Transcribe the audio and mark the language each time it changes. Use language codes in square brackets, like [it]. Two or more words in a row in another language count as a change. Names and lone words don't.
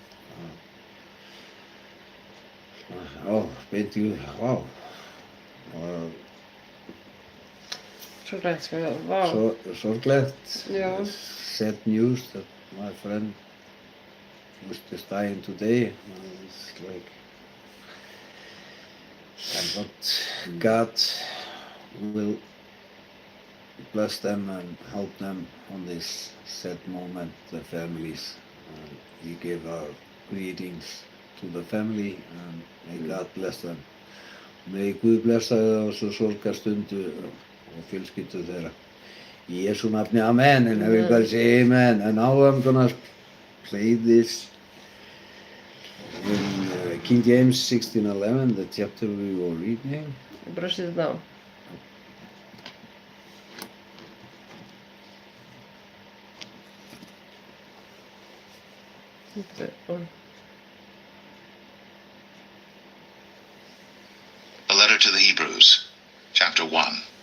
[is] Beint í vá. Sorglegt, sko, vá. Sorglegt. Já. [en] Sad news that my friend was just dying today. It's like, and but God will bless them and help them on this sad moment, the families. We give our greetings to the family and may God bless them. [is] May Guð blessa þau á svo sorgarstundu og fjölskyldu þeirra. Í Jesú nafni, [en] amen, and everybody say amen. And now I'm gonna play this in King James 16:11, the chapter we were reading. [is] Bara setja þetta á. [en] A letter to the Hebrews, chapter 1.